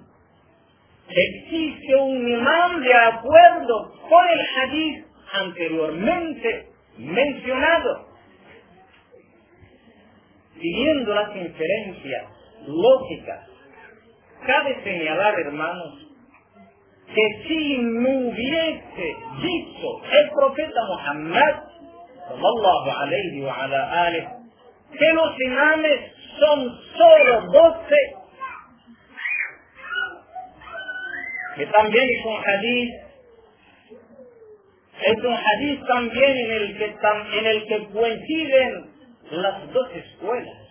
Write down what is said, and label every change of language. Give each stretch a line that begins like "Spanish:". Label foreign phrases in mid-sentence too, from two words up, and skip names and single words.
Spanish: Existe un imán de acuerdo con el hadith anteriormente mencionado. Siguiendo las inferencias lógicas, cabe señalar, hermanos, que si no hubiese dicho el profeta Muhammad
Arabic: صلى الله عليه وعلى آله
Spanish: que los imames son solo 12, que también es un hadith también en el que coinciden las dos escuelas.